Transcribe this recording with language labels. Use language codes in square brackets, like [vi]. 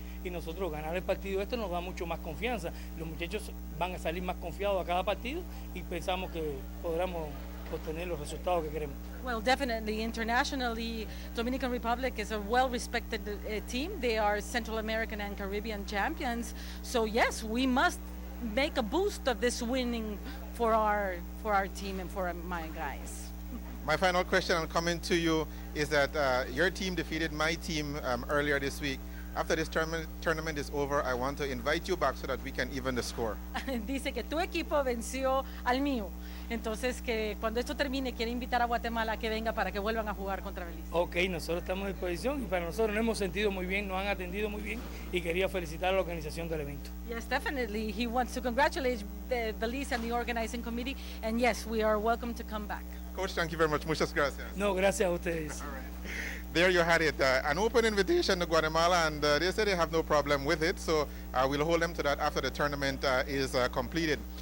[es] y nosotros ganar el partido este nos da mucho más confianza. Los muchachos van a salir más confiados a cada partido y pensamos que podremos obtener los resultados que queremos. [en] Well, definitely. Internationally, Dominican Republic is a well-respected team. They are Central American and Caribbean champions. So yes, we must make a boost of this winning for our team and for my guys. My final question, I'm coming to you, is that your team defeated my team earlier this week. After this tournament is over, I want to invite you back so that we can even the score. [es] Dice que tu equipo venció al mío. Entonces, que cuando esto termine, quiere invitar a Guatemala a que venga para que vuelvan a jugar contra Belice. Ok, nosotros estamos a disposición y para nosotros nos hemos sentido muy bien, nos han atendido muy bien y quería felicitar a la organización del evento. [en] Yes, definitely. He wants to congratulate the Belize and the organizing committee. And yes, we are welcome to come back. Coach, thank you very much. [es] Muchas gracias. No, gracias a ustedes. [en] All right. There you had it, an open invitation to Guatemala, and they said they have no problem with it, so we'll hold them to that after the tournament is completed.